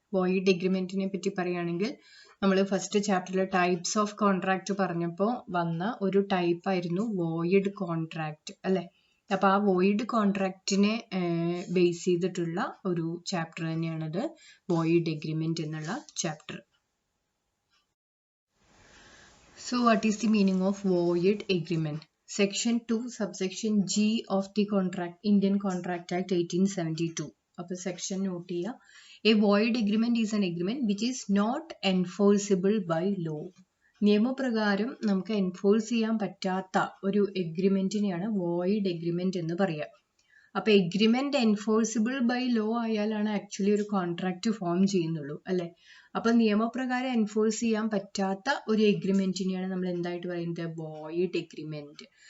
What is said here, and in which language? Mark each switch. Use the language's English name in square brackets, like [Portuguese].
[Malayalam] Void എഗ്രിമെന്റിനെ പറ്റി പറയുകയാണെങ്കിൽ നമ്മൾ ഫസ്റ്റ് ചാപ്റ്ററിൽ ടൈപ്സ് ഓഫ് കോൺട്രാക്ട് പറഞ്ഞപ്പോൾ വന്ന ഒരു ടൈപ്പ് ആയിരുന്നു വോയിഡ് കോൺട്രാക്ട് അല്ലെ. അപ്പൊ ആ വോയിഡ് കോൺട്രാക്റ്റിനെ ബേസ് ചെയ്തിട്ടുള്ള ഒരു ചാപ്റ്റർ തന്നെയാണത് വോയിഡ് എഗ്രിമെന്റ് എന്നുള്ള chapter. [English] So what is the meaning of void agreement? Section 2 subsection G of the contract Indian Contract Act 1872. [Malayalam] അപ്പോൾ സെക്ഷൻ നോട്ട് ചെയ്യുക. [English] A void agreement is an agreement which is not enforceable by law. [Malayalam] നിയമപ്രകാരം നമുക്ക് enforce ചെയ്യാൻ പറ്റാത്ത ഒരു എഗ്രിമെന്റിനെയാണ് void agreement എന്ന് പറയുക. അപ്പൊ agreement enforceable by law ആയാലാണ് actually ഒരു കോൺട്രാക്ട് ഫോം ചെയ്യുന്നുള്ളൂ അല്ലെ. അപ്പൊ നിയമപ്രകാരം എൻഫോഴ്സ് ചെയ്യാൻ പറ്റാത്ത ഒരു എഗ്രിമെന്റിനെയാണ് നമ്മൾ എന്തായിട്ട് പറയുന്നത്, വോയിഡ് എഗ്രിമെന്റ്.